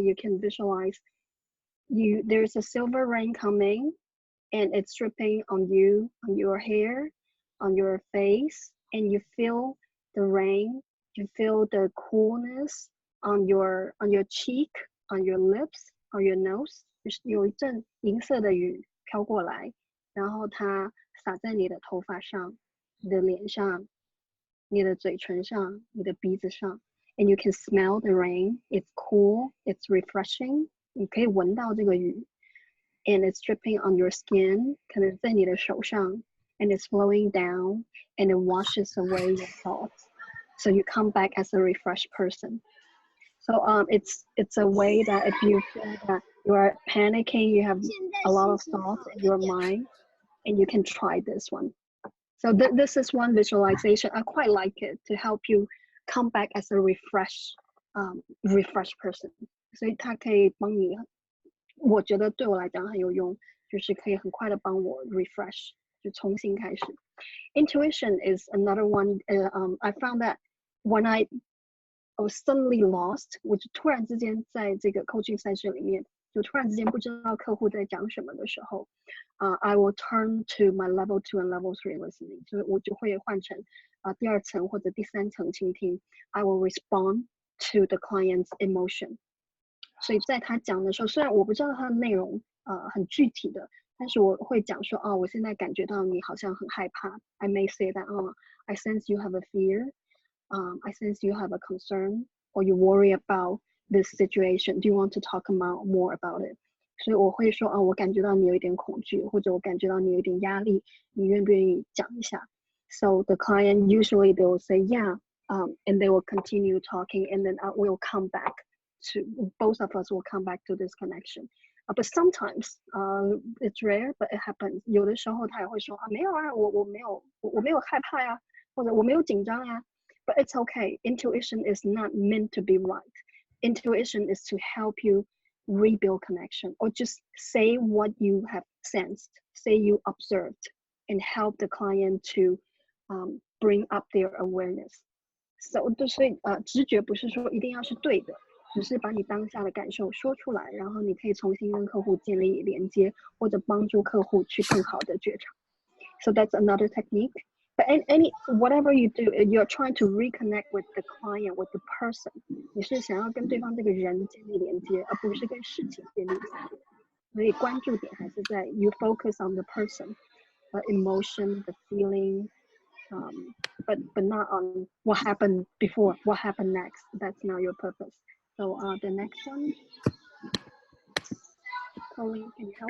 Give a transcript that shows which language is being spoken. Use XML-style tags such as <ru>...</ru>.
<en>You can visualize there's a silver rain coming, and it's dripping on you, on your hair, on your face, and you feel the rain. You feel the coolness on your cheek, on your lips, on your nose.</en> <zh>有一阵银色的雨飘过来，然后它洒在你的头发上、你的脸上、你的嘴唇上、你的鼻子上。</zh> <en>And you can smell the rain. It's cool. It's refreshing.</en> <zh>你可以闻到这个雨。</zh> <en>And it's dripping on your skin.</en> <zh>可能在你的手上。</zh> <en>And it's flowing down. And it washes away your thoughts. So you come back as a refreshed person. So it's a way that if you feel that you are panicking, you have a lot of thoughts in your mind, and you can try this one. So this is one visualization. I quite like it to help you come back as a refreshed person.</en> <zh>所以它可以帮你，我觉得对我来讲很有用，就是可以很快的帮我 refresh， 就重新开始。</zh> <en>Intuition is another one. I found that when I was suddenly lost,</en> <zh>我就突然之间在这个 coaching session 里面，就突然之间不知道客户在讲什么的时候，</zh> <en>I will turn to my level 2 and level 3 listening，</en> <zh>就是我就会换成第二层或者第三层倾听。</zh> <en>I will respond to the client's emotion。</en> <zh>所以在他讲的时候，虽然我不知道他的内容很具体的，但是我会讲说，我现在感觉到你好像很害怕。</zh> <en>I may say that, I sense you have a fear. I sense you have a concern, or you worry about this situation. Do you want to talk more about it?</en> <zh>所以我会说，我感觉到你有一点恐惧，或者我感觉到你有一点压力，你愿不愿意讲一下？</zh> <en>So the client usually they will say yeah, and they will continue talking, and then we'll come back to, both of us will come back to this connection. But sometimes it's rare, but it happens.</en> <zh>有的时候他也会说没有啊，我没有害怕呀，或者我没有紧张呀。</zh> <en>But it's okay. Intuition is not meant to be right. Intuition is to help you rebuild connection, or just say what you have sensed, say you observed, and help the client to bring up their awareness.</en> <zh>So 就是直觉不是说一定要是对的，只是把你当下的感受说出来，然后你可以重新跟客户建立连接，或者帮助客户去更好的觉察。</zh> <en>So that's another technique. But whatever you do, you're trying to reconnect with the client, with the person.</en> <zh>你是想要跟对方这个人建立连接，而不是跟事情建立连接。所以关注点还是在</zh> <en>you focus on the person, the emotion, the feeling, but not on what happened before, what happened next. That's not your purpose. So the next one, Colin, can you help?</en>